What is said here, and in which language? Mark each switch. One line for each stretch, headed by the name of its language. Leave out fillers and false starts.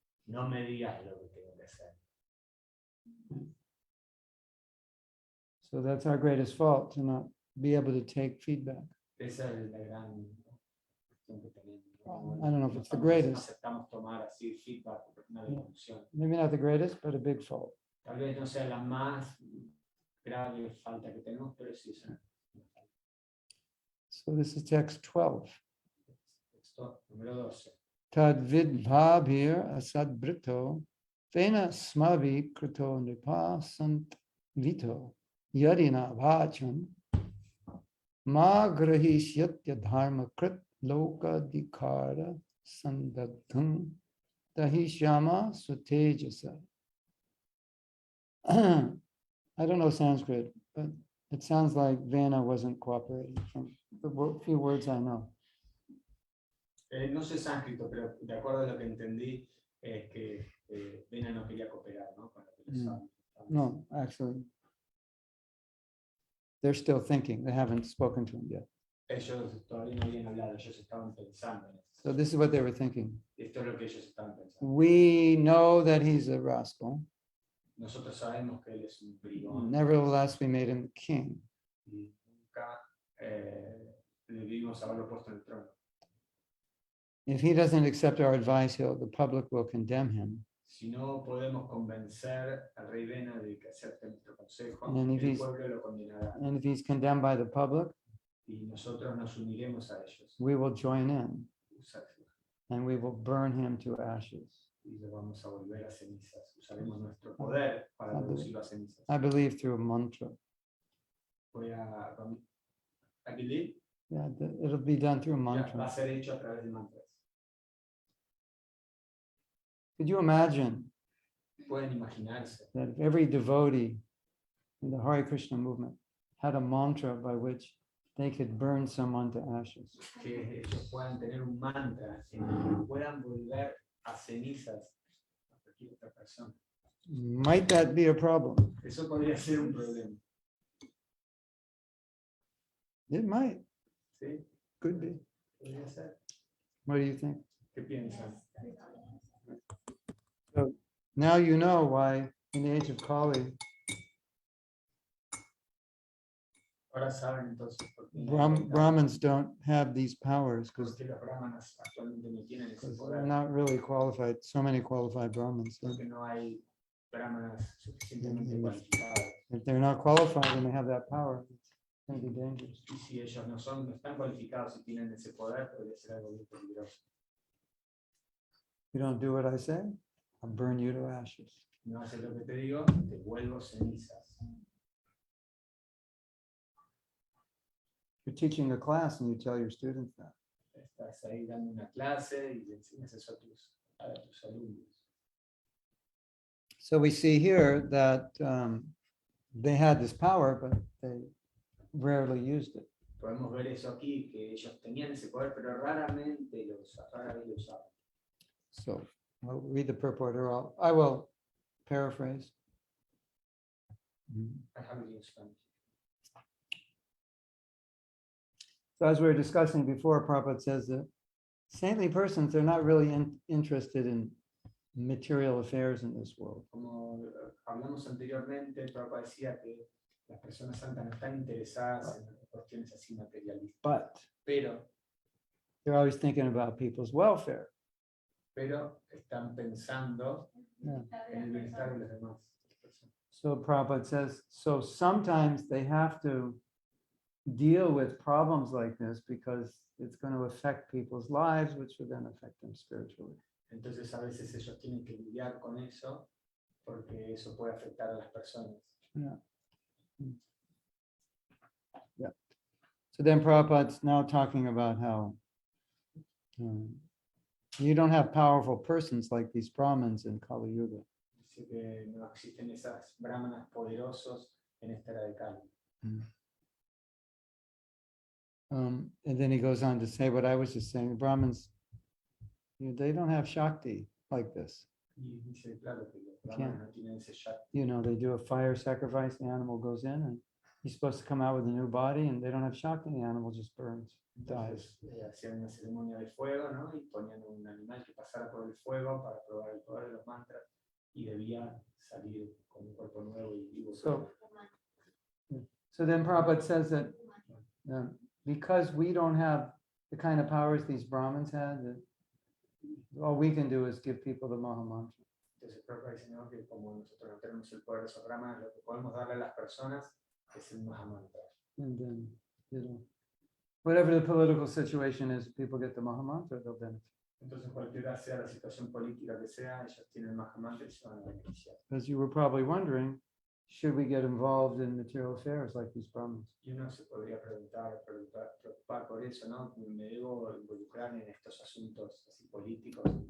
Spanish: No me digas lo que tengo que hacer.
English: So that's our greatest fault, to not be able to take feedback.
Spanish: Esa es la gran cuestión que tenemos. ¿No?
English: I don't know if it's the
Spanish: No
English: greatest.
Spanish: aceptamos tomar así feedback, una devolución.
English: Maybe not the greatest, but a big fault.
Spanish: Tal vez no sea la más grave falta que tenemos, pero sí es una falta.
English: So this is text 12.
Spanish: Texto número 12.
Sanskrit: Tad vidbhabhir asad brito, Vena smavi krito nipa sant vito, yadina vacham, ma grahishyatya dharma krit loka dikara sandagdham, dahishyama sutejasa.
English: I don't know Sanskrit, but it sounds like Vena wasn't cooperating from the few words I know.
Spanish: No sé sánscrito, pero de acuerdo a lo que entendí, es que Vena no quería cooperar, ¿no? Con lo que los sabios estaban
English: No, actually, they're still thinking. They haven't spoken to him yet.
Spanish: Ellos todavía no habían hablado, ellos estaban pensando en eso.
English: So this is what they were thinking.
Spanish: Esto es lo que ellos estaban pensando.
English: We know that he's a rascal.
Spanish: Nosotros sabemos que él es un bribón.
English: Nevertheless, we made him king.
Spanish: Y nunca le vimos haberlo puesto en el trono.
English: If he doesn't accept our advice, the public will condemn him.
Spanish: Si no podemos convencer al rey Vena de que acepte nuestro consejo,
English: And if
Spanish: el
English: he's-
Spanish: pueblo lo condenará.
English: And if he's condemned by the public,
Spanish: Y nosotros nos uniremos a ellos.
English: we will join in and we will burn him to ashes.
Spanish: Y lo vamos a volver a cenizas. Usaremos nuestro poder para reducirlo a cenizas.
English: I believe through a mantra.
Spanish: Voy a
English: I believe, Yeah, it'll be done through a
Spanish: va a
English: mantra.
Spanish: ser hecho a través de mantras.
English: Could you imagine
Spanish: Pueden imaginarse
English: that if every devotee in the Hare Krishna movement had a mantra by which they could burn someone to ashes?
Spanish: que ellos puedan tener un mantra en el que puedan volver a cenizas a cualquier otra persona.
English: Might that be a problem?
Spanish: Eso podría ser un problema.
English: It might,
Spanish: ¿Sí?
English: could be.
Spanish: Podría ser.
English: What do you think?
Spanish: ¿Qué piensan?
English: So now you know why in the age of Kali,
Spanish: Ahora saben entonces por qué en la época-
English: Brahmins don't have these powers
Spanish: por
English: because
Spanish: qué los brahmanas actualmente no tienen ese
English: they're
Spanish: poder.
English: not really qualified, so many qualified Brahmins.
Spanish: Porque no hay brahmanas suficientemente cualificados.
English: If they're not qualified and they have that power, it's going to be dangerous.
Spanish: Y si ellos no están cualificados y tienen ese poder, podría ser algo muy peligroso.
English: You don't do what I say, I'll burn you to ashes.
Spanish: No haces lo que te digo, te vuelvo cenizas.
English: You're teaching a class and you tell your students that.
Spanish: Estás ahí dando una clase y le enseñas eso a tus alumnos.
English: So we see here that they had this power, but they rarely used it.
Spanish: Podemos ver eso aquí, que ellos tenían ese poder, pero raramente lo usaban.
English: So I'll read the purport, or I will paraphrase. I have it in Spanish. So as we were discussing before, Prabhupada says that saintly persons, they're not really interested in material affairs in this world.
Spanish: Como hablamos anteriormente, Prabhupada decía que las personas santas no están interesadas en cuestiones así materialistas,
English: But
Spanish: pero
English: they're always thinking about people's welfare.
Spanish: están pensando
English: Yeah.
Spanish: en el bienestar de los demás.
English: So Prabhupada says, so sometimes they have to deal with problems like this because it's going to affect people's lives, which will then affect them spiritually.
Spanish: Entonces a veces ellos tienen que lidiar con eso porque eso puede afectar a las personas.
English: So then Prabhupada's now talking about how you don't have powerful persons like these Brahmins in Kali Yuga.
Spanish: Dice que no existen esas brahmanas poderosos en esta era de Kali.
English: And then he goes on to say what I was just saying, the Brahmins, they don't have Shakti like this.
Spanish: Y dice, claro, que los brahmanes no tienen ese shakti.
English: You know, they do a fire sacrifice, the animal goes in and he's supposed to come out with a new body and they don't have Shakti, the animal just burns, dies.
Spanish: Entonces, hacían una ceremonia de fuego, ¿no? Y ponían un animal que pasara por el fuego para probar el poder de los mantras y debía salir con un cuerpo nuevo y vivo.
English: So then Prabhupada says that because we don't have the kind of powers these Brahmins had, that all we can do is give people the Maha Mantra.
Spanish: Entonces, Prabhupada dice, ¿no? Que como nosotros no tenemos el poder de esos brahmanas, lo que podemos darle a las personas es el Mahamantra.
English: And then, whatever the political situation is, people get the Maha Mantra, they'll benefit.
Spanish: Entonces, cualquiera sea la situación política que sea, ellos tienen el Mahamantra y se van a beneficiar.
English: As you were probably wondering, should we get involved in material affairs like these Brahmins?
Spanish: Y uno se podría preocupar por eso, ¿no? Me debo involucrar en estos asuntos así políticos.